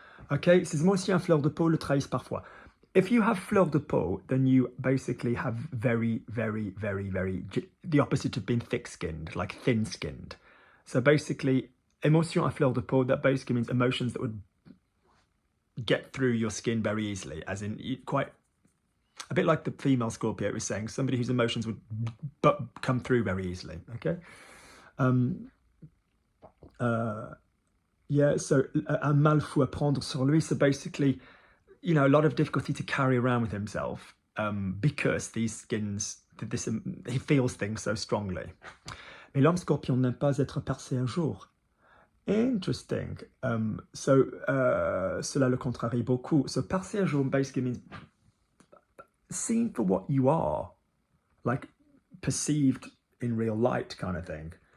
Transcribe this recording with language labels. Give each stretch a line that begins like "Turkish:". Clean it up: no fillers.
French: Ok, ses émotions à fleur de peau le trahissent parfois.
English: If you have fleur de peau, then you basically have very, very, very, very, the opposite of being thick-skinned, like thin-skinned. So basically, emotion à fleur de peau, that basically means emotions that would get through your skin very easily, as in quite a bit like the female Scorpio was saying, somebody whose emotions would come through very easily. Okay, so
French: un mal fou à prendre sur lui.
English: So basically, a lot of difficulty to carry around with himself because these skins, he feels things so strongly.
French: Mais l'homme Scorpion n'aime pas être percé un jour. Interesting. Cela le contrarie beaucoup.
English: So percé un jour basically means seen for what you are, like perceived in real light kind of thing.